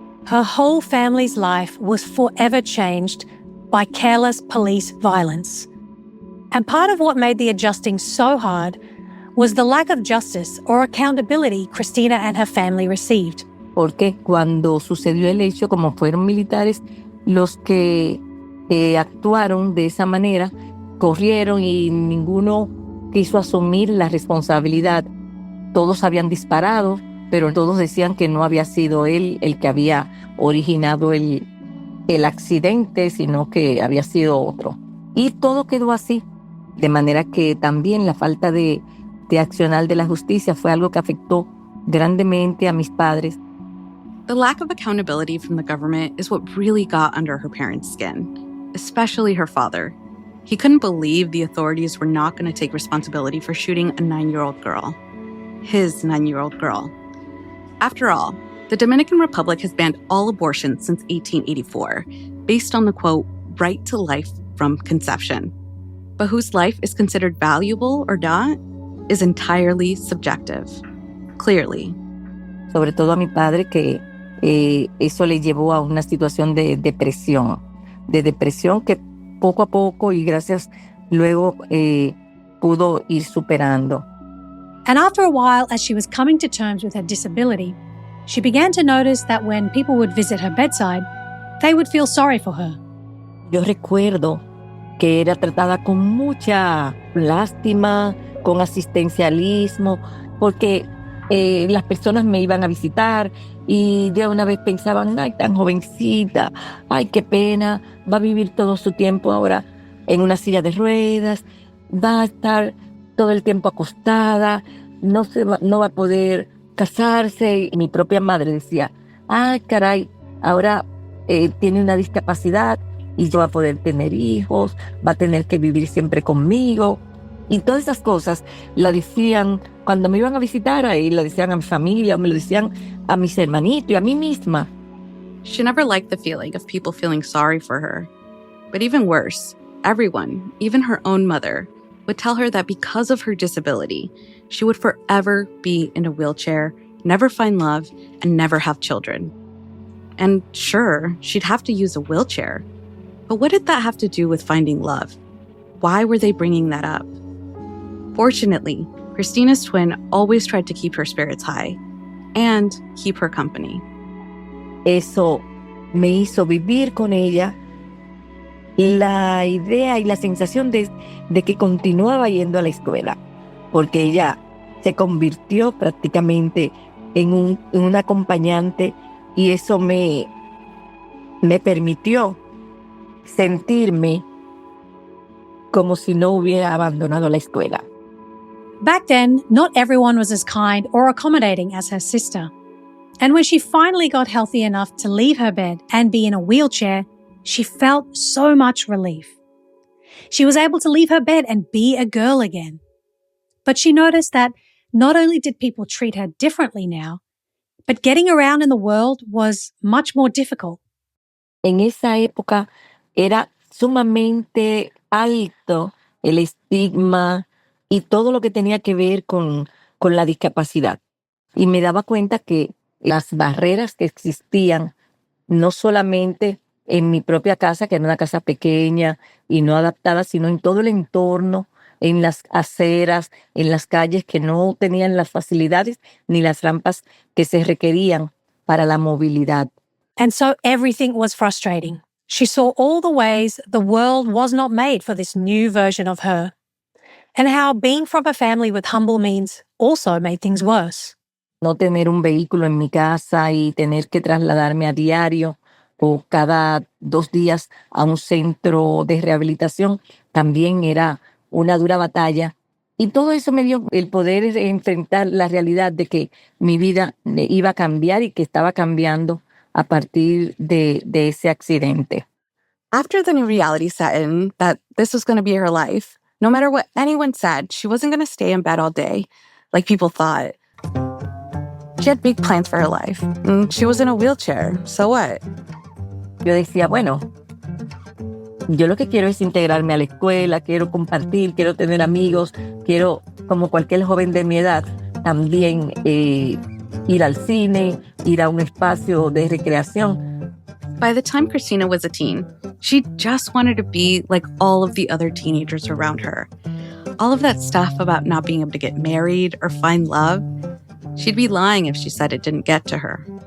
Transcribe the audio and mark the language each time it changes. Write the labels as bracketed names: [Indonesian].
[English] Her whole family's life was forever changed by careless police violence. And part of what made the adjusting so hard was the lack of justice or accountability Cristina and her family received. [Spanish] Porque cuando sucedió el hecho, como fueron militares los que actuaron de esa manera, corrieron y ninguno quiso asumir la responsabilidad. Todos habían disparado, pero todos decían que no había sido él el que había originado el el accidente, sino que había sido otro. Y todo quedó así, de manera que también la falta de accionar de la justicia fue algo que afectó grandemente a mis padres. [English] The lack of accountability from the government is what really got under her parents' skin, especially her father. He couldn't believe the authorities were not going to take responsibility for shooting a 9-year-old girl. His 9-year-old girl. After all, the Dominican Republic has banned all abortions since 1884, based on the, quote, right to life from conception. But whose life is considered valuable or not is entirely subjective. Clearly. [Spanish] Sobre todo a mi padre, que eso le llevó a una situación de depresión que poco a poco y gracias luego pudo ir superando. [English] And after a while, as she was coming to terms with her disability, she began to notice that when people would visit her bedside, they would feel sorry for her. [Spanish] Yo recuerdo que era tratada con mucha lástima, con asistencialismo, porque las personas me iban a visitar y de una vez pensaban, ay, tan jovencita, ay, qué pena, va a vivir todo su tiempo ahora en una silla de ruedas, va a estar todo el tiempo acostada, no va a poder casarse. Y mi propia madre decía, ay, caray, ahora tiene una discapacidad y no va a poder tener hijos, va a tener que vivir siempre conmigo. Y todas esas cosas la decían cuando me iban a visitar ahí, lo decían a mi familia, o me lo decían a mis hermanitos y a mí misma. [English] She never liked the feeling of people feeling sorry for her. But even worse, everyone, even her own mother, would tell her that because of her disability, she would forever be in a wheelchair, never find love, and never have children. And sure, she'd have to use a wheelchair. But what did that have to do with finding love? Why were they bringing that up? Fortunately, Cristina's twin always tried to keep her spirits high and keep her company. [Spanish] Eso me hizo vivir con ella la idea y la sensación de que continuaba yendo a la escuela, porque ella se convirtió prácticamente en un acompañante y eso me permitió sentirme como si no hubiera abandonado la escuela. [English] Back then, not everyone was as kind or accommodating as her sister. And when she finally got healthy enough to leave her bed and be in a wheelchair, she felt so much relief. She was able to leave her bed and be a girl again. But she noticed that not only did people treat her differently now, but getting around in the world was much more difficult. [Spanish] En esa época era sumamente alto el estigma y todo lo que tenía que ver con la discapacidad. Y me daba cuenta que las barreras que existían, no solamente en mi propia casa, que era una casa pequeña y no adaptada, sino en todo el entorno, en las aceras, en las calles que no tenían las facilidades ni las rampas que se requerían para la movilidad. [English] And so everything was frustrating. She saw all the ways the world was not made for this new version of her, and how being from a family with humble means also made things worse. [Spanish] No tener un vehículo en mi casa y tener que trasladarme a diario o cada 2 días a un centro de rehabilitación también era una dura batalla. Y todo eso me dio el poder enfrentar la realidad de que mi vida iba a cambiar y que estaba cambiando a partir de ese accidente. [English] After the new reality set in that this was going to be her life, no matter what anyone said, she wasn't going to stay in bed all day like people thought. She had big plans for her life. She was in a wheelchair, so what? [Spanish] Yo decía, bueno, yo lo que quiero es integrarme a la escuela, quiero compartir, quiero tener amigos, quiero, como cualquier joven de mi edad, también ir al cine, ir a un espacio de recreación. [English] By the time Cristina was a teen, she just wanted to be like all of the other teenagers around her. All of that stuff about not being able to get married or find love, she'd be lying if she said it didn't get to her.